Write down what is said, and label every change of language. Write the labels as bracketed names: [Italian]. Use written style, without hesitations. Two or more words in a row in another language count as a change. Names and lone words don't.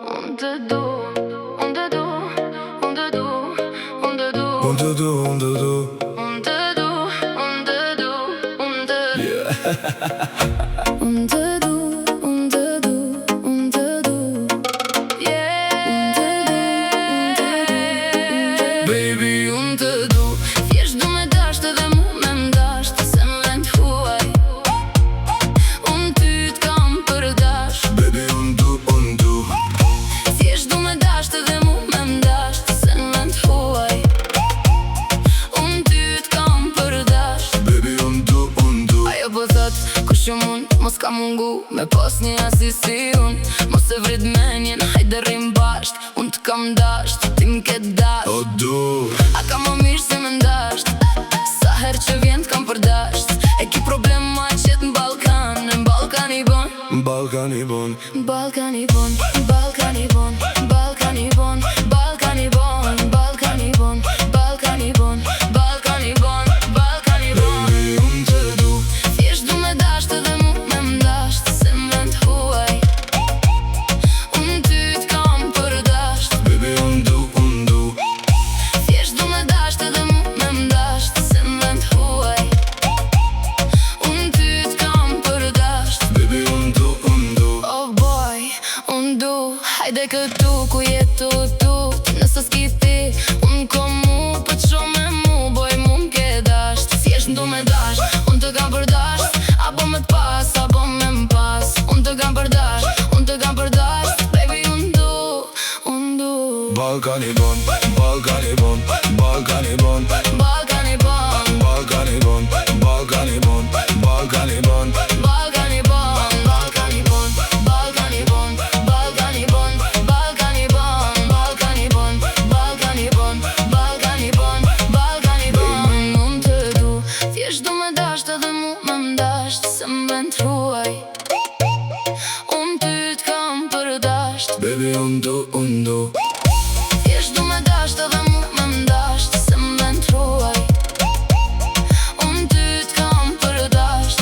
[Albanian] Unë të du, unë të du, unë të du, unë të du, Unë të du, unë të du, unë të du, unë të du, unë të du. yeah. Unë të du, unë të du, unë të du, yeah. Baby, unë të du. Thjesht du me dasht edhe mu me mdasht, se më vend huaj. Unë ty t'kam për dasht. Baby, unë du, unë du. Thjesht du me dasht edhe mu me mdasht, se më vend huaj. Unë ty t'kam për dasht. Baby, unë du, unë du. Ajo po thot, kush jo mund, mos ka mungu me pas një asi si unë. Mos e vrit menjen, hajde rrim basht. Unë t'kam dasht, ti m'ke dasht. O du, A ka më mirë se më ndasht. Sa her që vjen t'kam për dasht. E ki problem ma qet në Balkan. Në Balkan i bon, Balkan i bon. Balkan i bon, Balkan i bon, Balkan i bon, Balkan i bon, Balkan i bon, Balkan i bon, Balkan i bon, Balkan i bon. Baby, unë të du. Thjesht du me dasht edhe mu me mdasht, se më vend huaj. Unë ty t'kam për dasht. Baby, unë du, unë du. Thjesht du me dasht edhe mu me mdasht, se më vend huaj. Unë ty t'kam për dasht. Baby, unë du, unë du. [English] Oh boy, [Albanian] unë du. Hajde këtu ku jetu tu. Nëse s'ki ti, unë ko mu. Po t'sho me mu, boj mu m'ke dasht. Thjesht du me dasht, unë të kam për dasht. Apo me t'pas, apo me m'pas. Unë të kam për dasht, unë të kam për dasht. Baby, unë du, unë du. Balkan i bon, Balkan i bon, Balkan i bon. Balkan i bon, Balkan i bon, Balkan i bon, Balkan i bon. Balkan i bon, Balkan i bon, Balkan i bon, Balkan i bon, Balkan i bon, Balkan i bon, Balkan i bon, Balkan i bon, Balkan i bon. Unë të du, thjesht du me dasht edhe mu me mdasht, se më vend huaj. Unë ty t'kam për dasht. Baby, unë du, unë du. Thjesht du me dasht edhe mu me mdasht, se më vend huaj. Unë ty t'kam për dasht.